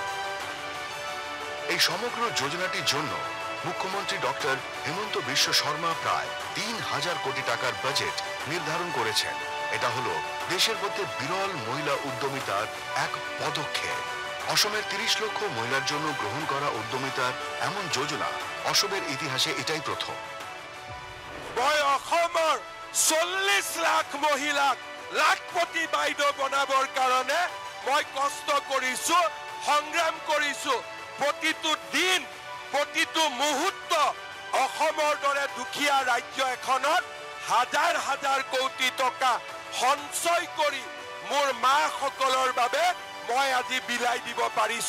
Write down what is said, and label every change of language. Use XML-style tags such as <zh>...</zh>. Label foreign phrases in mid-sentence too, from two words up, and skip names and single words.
<bn>এই সমগ্র যোজনাটির জন্য মুখ্যমন্ত্রী ডক্টর হিমন্ত বিশ্ব শর্মা প্রায় 3,000 কোটি টাকার বাজেট নির্ধারণ করেছেন। এটা হলো দেশের মধ্যে বিরল মহিলা উদ্যমিতার এক পদক্ষেপ। অসমের 30 লক্ষ মহিলার জন্য গ্রহণ করা উদ্যমিতার এমন যোজনা অসমের ইতিহাসে এটাই প্রথম।</bn> <as>মই অসমৰ 40 লাখ মহিলাক লাখপতি বাইদেউ বনাবৰ কাৰণে মই কষ্ট কৰিছো, সংগ্ৰাম কৰিছো। প্ৰতিটো দিন, প্ৰতিটো মুহূৰ্ত অসমৰ দৰে দুখীয়া ৰাজ্য এখনত হাজাৰ হাজাৰ কোটি টকা সঞ্চয় কৰি মোৰ মাসকলৰ বাবে মই আজি বিলাই দিব পাৰিছো।</as>